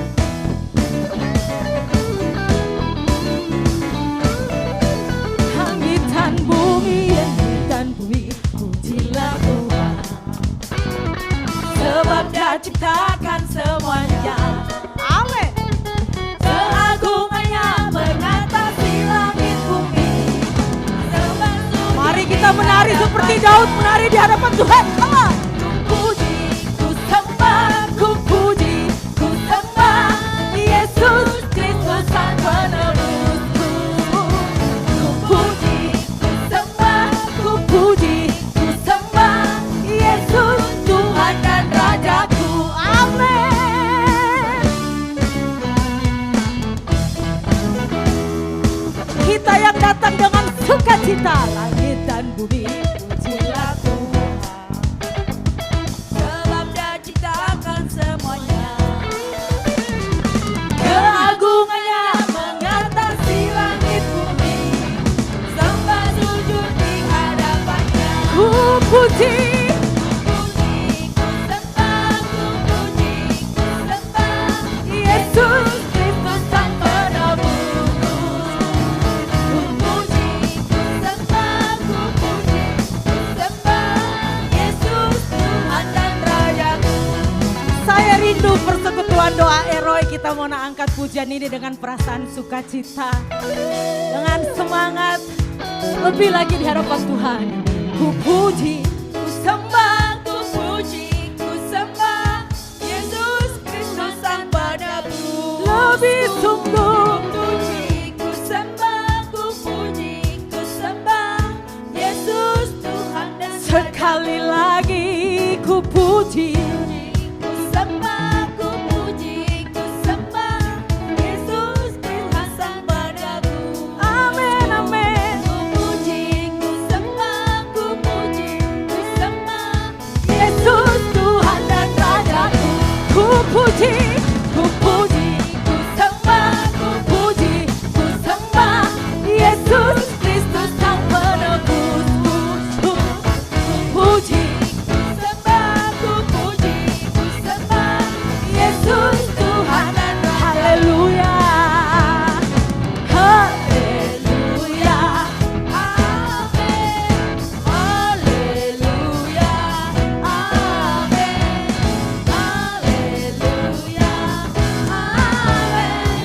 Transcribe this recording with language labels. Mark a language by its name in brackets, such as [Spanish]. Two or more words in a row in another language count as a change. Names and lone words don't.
[Indonesian] Langit dan bumi, pujilah Tuhan, sebab Dia ciptakan semuanya. Amin. Keagungannya mengatasi langit bumi, serta sujud. Mari kita menari seperti Daud menari di hadapan Tuhan. [English] Come on. [Indonesian] Ku puji, ku sembah, ku puji, ku sembah Yesus Kristus Sang Penebusku. Ku puji, ku sembah, ku puji, ku sembah Yesus Tuhan dan Rajaku. Amin. Kita yang datang dengan sukacita, langit dan bumi, pujilah Tuhan. Sebab Dia ciptakan semuanya. Keagungannya mengatasi langit bumi, sembah sujud di hadapannya. Ku puji, Ku puji, ku sembah, ku puji, ku sembah Yesus. Kristus Sang Penebusku. Ku puji, ku sembah, ku puji, ku sembah Yesus Tuhan dan Rajaku. Saya rindu persekutuan doa Eroi. Kita mau angkat pujian ini dengan perasaan sukacita, dengan semangat lebih lagi di hadapan Tuhan. Ku puji, Ku sembah, ku puji, ku sembah Yesus Kristus Sang Penebus. lebih sungguh. Ku puji, ku sembah, ku puji, ku sembah Yesus Tuhan dan Sekali lagi ku puji, Ku sembah, ku puji, ku sembah Yesus Tuhan Sang Penebus. amin, amin. Ku puji, ku sembah, ku puji, ku sembah Yesus Tuhan dan Rajaku. ku puji, Ku puji, ku sembah, ku puji, ku sembah Yesus Kristus Sang Penebus. Ku puji, ku sembah, ku puji, ku sembah Yesus Tuhan dan Raja. haleluya, Haleluya, amin. Haleluya, amin. Haleluya, amin.